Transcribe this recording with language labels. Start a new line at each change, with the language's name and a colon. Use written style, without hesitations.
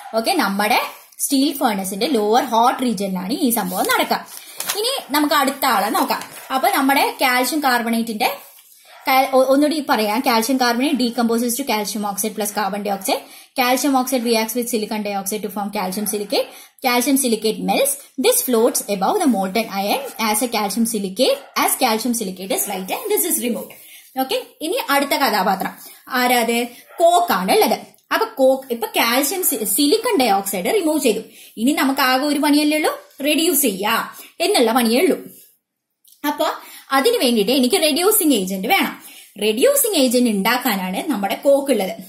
Malayalam: Okay, നമ്മുടെ steel ഫേർണസിന്റെ lower hot റീജിയനിലാണ് ഈ സംഭവം നടക്കുക. ഇനി നമുക്ക് അടുത്ത ആളെ നോക്കാം. അപ്പൊ നമ്മുടെ കാൽഷ്യം കാർബണേറ്റിന്റെ ഒന്നുകൂടി പറയാം.
English: Calcium carbonate decomposes to calcium oxide plus carbon dioxide. Calcium oxide reacts with silicon dioxide to form calcium silicate. Calcium silicate melts. This floats above the molten iron as calcium silicate is light and this is removed.
Malayalam: Okay, ഇനി അടുത്ത കഥാപാത്രം ആരാത്? കോക്കാണ് ഉള്ളത്. അപ്പൊ coke ഇപ്പൊ calcium silicon dye oxide remove ചെയ്തു. ഇനി നമുക്ക് ആകെ ഒരു പണിയല്ലേ ഉള്ളൂ, റെഡ്യൂസ് ചെയ്യാ എന്നുള്ള പണിയേ ഉള്ളൂ. അപ്പൊ അതിനു വേണ്ടിയിട്ട് എനിക്ക് റെഡ്യൂസിങ് ഏജന്റ് വേണം. റെഡ്യൂസിങ് ഏജന്റ് ഉണ്ടാക്കാനാണ് നമ്മുടെ കോക്ക് ഉള്ളത്.